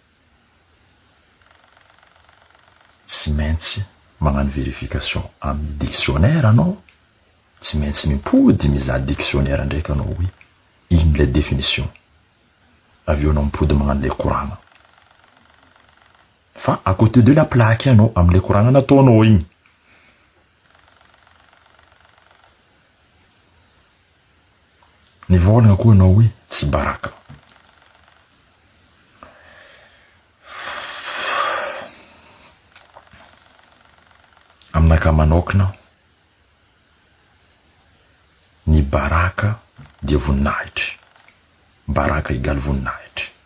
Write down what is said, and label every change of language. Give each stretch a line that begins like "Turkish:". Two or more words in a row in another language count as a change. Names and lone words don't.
Malagasy: Tsy maintsy magnano vérification amin'ny dictionnaire anao, tsy maintsy mimpody mizaha dictionnaire ndraiky anao hoe ino
French: le définition.
Malagasy: Aveo anao mipody magnano le koragna. Fa
French: à côté de la plaque
Malagasy: anao am'le koragna nataonao igny. Ny volagna koa anao hoe tsy baraka. Aminaka manokana ny baraka dia voninahitry, baraka égale voninahitry.